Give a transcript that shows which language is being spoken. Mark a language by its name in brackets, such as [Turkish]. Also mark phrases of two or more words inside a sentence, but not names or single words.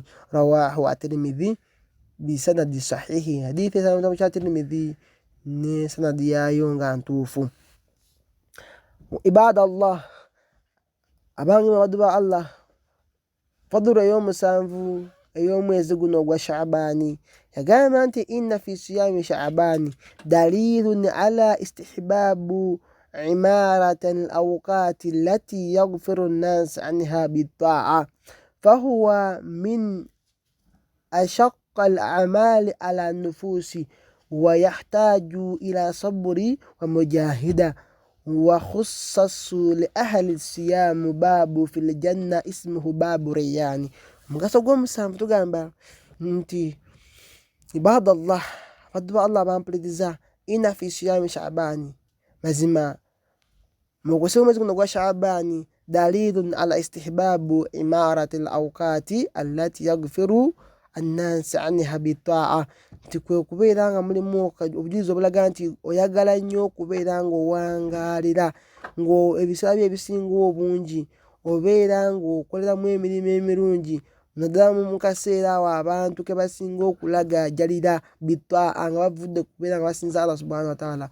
[Arabic] رواه الترمذي بسند صحيح. [Ganda] Hadithi esanga mu kitabo kya Tirmidhi ne sanadi yaayo nga ntuufu. [Arabic] Ibadallah, [Ganda] abange mu baddu ba Allah, fadulu ey'omusanvu ey'omwezi guno ogwa Shaabani yagamba nti [Arabic] إن في صيام شعبان دليلا على استحباب عمارة الأوقات التي يغفل الناس عنها بالطاعة فهو من أشق الأعمال على النفوس ويحتاج إلى صبر ومجاهدة وخصص لأهل الصيام باب في الجنة اسمه باب الريان. [Ganda] Mugaso gw'omusanvu tugamba nti ibadallah, baddu ba Allah bampuliriza, [Arabic] إن في صيام شعبان, [Ganda] mazima mu kusiba omwezi guno gwa Shaabani [Arabic] دليل على استحباب عمارة الأوقات التي يغفل الناس عنها بالطاعة, [Ganda] nti kwe kubeera nga mulimu obujulizi obulaga nti oyagala nnyo okubeera ng'owangaalira, ng'ebiseera bye ebisinga obungi obeera ng'okoleramu emirimu emirungi, naddala mu kaseera awo abantu ke basinga okulagajjalira bit-ta'a nga bavudde kubeera nga basinza [Arabic] الله سبحانه وتعالى.